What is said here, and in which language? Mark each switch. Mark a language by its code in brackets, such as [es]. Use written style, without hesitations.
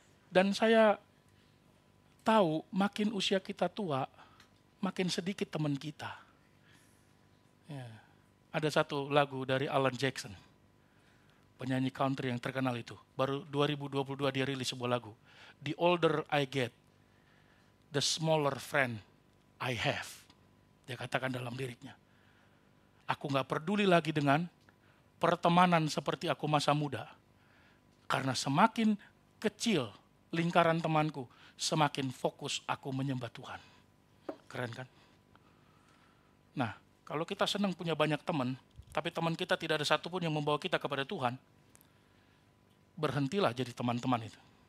[id] Dan saya tahu makin usia kita tua, makin sedikit teman kita. Ya. Ada satu lagu dari Alan Jackson, penyanyi country yang terkenal itu. Baru 2022 dia rilis sebuah lagu. [en] The older I get, the smaller friend I have. [id] Dia katakan dalam liriknya. Aku gak peduli lagi dengan pertemanan seperti aku masa muda. Karena semakin kecil lingkaran temanku, semakin fokus aku menyembah Tuhan. Keren kan? Nah, kalau kita senang punya banyak teman, tapi teman kita tidak ada satupun yang membawa kita kepada Tuhan, berhentilah jadi teman-teman itu.